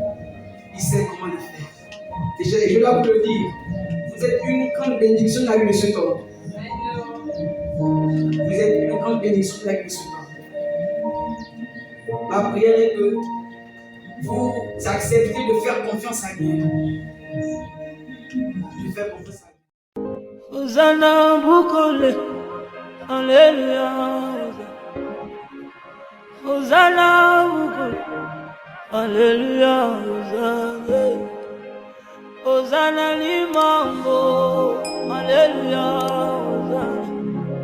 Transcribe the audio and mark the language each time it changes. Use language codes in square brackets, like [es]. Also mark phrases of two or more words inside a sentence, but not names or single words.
[fr] Et je dois vous le dire, vous êtes une grande bénédiction de la vie de cet homme. Vous êtes une grande bénédiction de la vie de cet homme. Ma prière est que vous acceptez de faire confiance à Dieu. De faire confiance à Dieu. [ln] Hosanna Bukole, Alléluia. Hosanna Bukole, Alléluia. Hosanna. Hosanna limambo, Hallelujah.